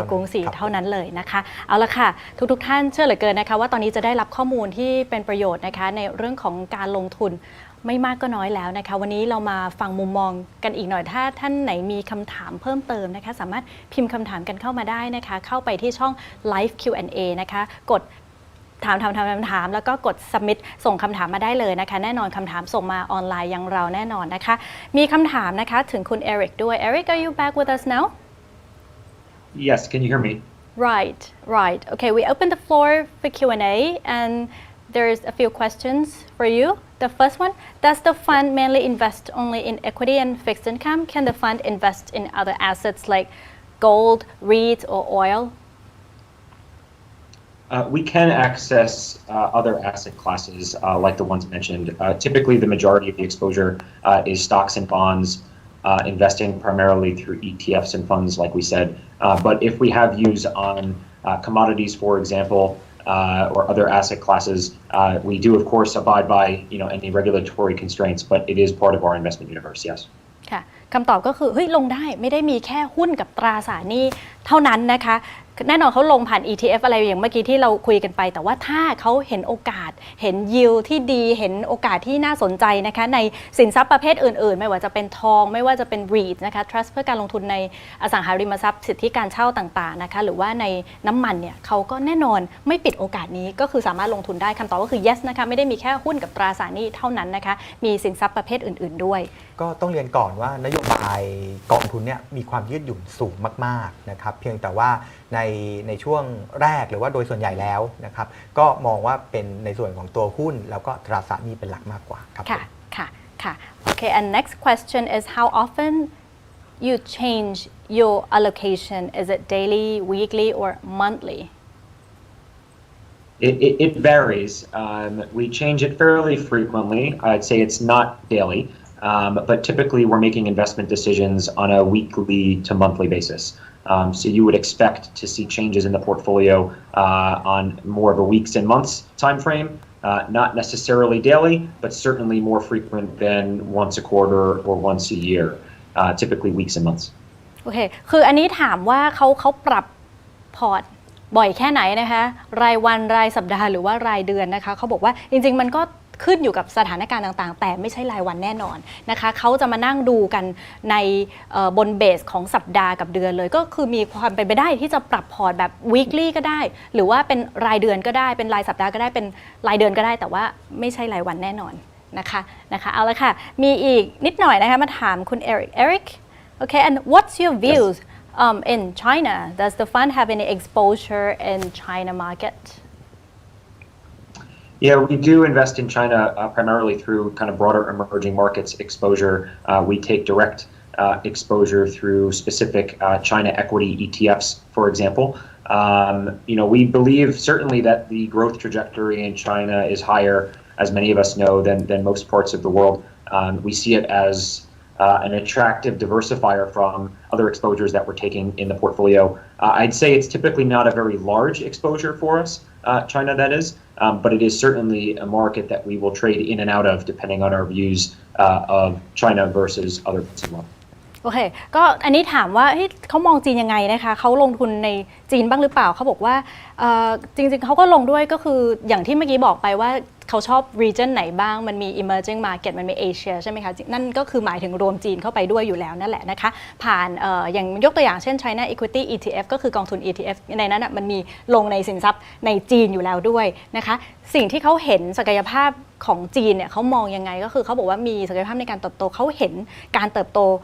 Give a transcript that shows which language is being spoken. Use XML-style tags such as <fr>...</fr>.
<th>กรุงศรีเท่านั้นเลยนะคะเอาละค่ะทุกท่านเชื่อเหลือเกินนะคะว่าตอนนี้จะได้รับข้อมูลที่เป็นประโยชน์นะคะในเรื่องของการลงทุนไม่มากก็น้อยแล้วนะคะวันนี้เรามาฟังมุมมองกันอีกหน่อยถ้าท่านไหนมีคำถามเพิ่มเติมนะคะสามารถพิมพ์คำถามกันเข้ามาได้นะคะเข้าไปที่ช่อง Live Q&A นะคะกดถามแล้วก็กด submit ส่งคำถามมาได้เลยนะคะแน่นอนคำถามส่งมาออนไลน์อย่างเราแน่นอนนะคะมีคำถามนะคะถึงคุณ Eric ด้วย</th> <en>Eric are you back with us now Yes can you hear me Right okay we open the floor for Q&A and there's a few questions for you the first one does the fund mainly invest only in equity and fixed income can the fund invest in other assets like gold REITs or oil we can access other asset classes like the ones mentioned. Typically, the majority of the exposure is stocks and bonds, investing primarily through ETFs and funds, like we said. But if we have views on commodities, for example, or other asset classes, we do, of course, abide by any regulatory constraints. But it is part of our investment universe. Yes.</en> <th>ค่ะคำตอบก็คือลงได้ไม่ได้มีแค่หุ้นกับตราสารหนี้เท่านั้นนะคะแน่นอนเขาลงผ่าน ETF อะไรอย่างเมื่อกี้ที่เราคุยกันไปแต่ว่าถ้าเขาเห็นโอกาสเห็น yield ที่ดีเห็นโอกาสที่น่าสนใจนะคะในสินทรัพย์ประเภทอื่นๆไม่ว่าจะเป็นทองไม่ว่าจะเป็น REIT นะคะ Trust เพื่อการลงทุนในอสังหาริมทรัพย์สิทธิการเช่าต่างๆนะคะหรือว่าในน้ำมันเนี่ยเขาก็แน่นอนไม่ปิดโอกาสนี้ก็คือสามารถลงทุนได้คำตอบก็คือ yes นะคะไม่ได้มีแค่หุ้นกับตราสารหนี้เท่านั้นนะคะมีสินทรัพย์ประเภทอื่นๆด้วย ก็ต้องเรียนก่อนว่านโยบายกองทุนเนี่ยมีความยืดหยุ่นสูงมากๆนะครับเพียงแต่ว่าในช่วงแรกหรือว่าโดยส่วนใหญ่แล้วนะครับก็มองว่าเป็นในส่วนของตัวหุ้นแล้วก็ตราสารหนี้เป็นหลักมากกว่าครับ</th> <en>ค่ะ Okay and next question is how often you change your allocation is it daily weekly or monthly It varies. We change it fairly frequently. I'd say it's not daily, but typically we're making investment decisions on a weekly to monthly basis. So you would expect to see changes in the portfolio on more of a weeks and months time frame, not necessarily daily, but certainly more frequent than once a quarter or once a year, typically weeks and months.</en> <th>โอเคคืออันนี้ถามว่าเขาปรับพอร์ตบ่อยแค่ไหนนะคะรายวันรายสัปดาห์หรือว่ารายเดือนนะคะเขาบอกว่าจริงๆมันก็ขึ้นอยู่กับสถานการณ์ต่างๆแต่ไม่ใช่รายวันแน่นอนนะคะเขาจะมานั่งดูกันใน บนเบสของสัปดาห์กับเดือนเลยก็คือมีความเป็นไปได้ที่จะปรับพอร์ตแบบ weekly ก็ได้หรือว่าเป็นรายเดือนก็ได้เป็นรายสัปดาห์ก็ได้เป็นรายเดือนก็ได้แต่ว่าไม่ใช่รายวันแน่นอนนะคะเอาละค่ะมีอีกนิดหน่อยนะคะมาถามคุณเอริก</th> <en>okay and what's your views in China does the fund have any exposure in China market Yeah, we do invest in China primarily through kind of broader emerging markets exposure. We take direct exposure through specific China equity ETFs, for example. We believe certainly that the growth trajectory in China is higher, as many of us know, than most parts of the world. We see it as an attractive diversifier from other exposures that we're taking in the portfolio. I'd say it's typically not a very large exposure for us, China that is, but it is certainly a market that we will trade in and out of depending on our views of China versus other parts of the world.</en> <th>โอเคก็อันนี้ถามว่าเขามองจีนยังไงนะคะเขาลงทุนในจีนบ้างหรือเปล่าเขาบอกว่าจริงๆเขาก็ลงด้วยก็คืออย่างที่เมื่อกี้บอกไปว่าเขาชอบ region ไหนบ้างมันมี emerging market มันมีเอเชียใช่ไหมคะนั่นก็คือหมายถึงรวมจีนเข้าไปด้วยอยู่แล้วนั่นแหละนะคะผ่านอย่างยกตัวอย่างเช่น China Equity ETF ก็คือกองทุน ETF ในนั้นมันมีลงในสินทรัพย์ในจีนอยู่แล้วด้วยนะคะสิ่งที่เขาเห็นศักยภาพของจีนเนี่ยเขามองยังไงก็คือเขาบอกว่ามีศักยภาพในการเติบโตเขาเห็นการเติบโต</th>